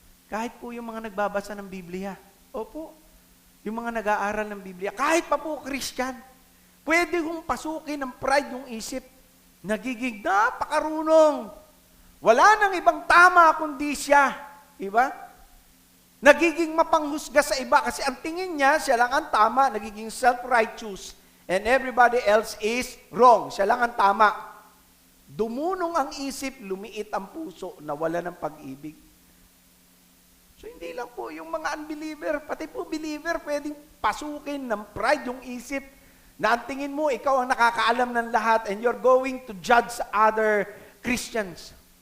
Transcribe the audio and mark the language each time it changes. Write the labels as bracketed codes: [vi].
[tl] Kahit po yung mga nagbabasa ng Biblia. Opo. Yung mga nag-aaral ng Biblia, kahit pa po Christian, pwede kong pasukin ng pride yung isip. Nagiging napakarunong. Wala nang ibang tama kundi siya. Diba? Nagiging mapanghusga sa iba kasi ang tingin niya, siya lang ang tama, nagiging self-righteous. [en] And everybody else is wrong. [tl] Siya lang ang tama. Dumunong ang isip, lumiit ang puso, nawala ng pag-ibig. So, hindi lang po yung mga unbeliever, pati po believer, pwedeng pasukin ng pride yung isip na ang tingin mo, ikaw ang nakakaalam ng lahat [en] and you're going to judge other Christians.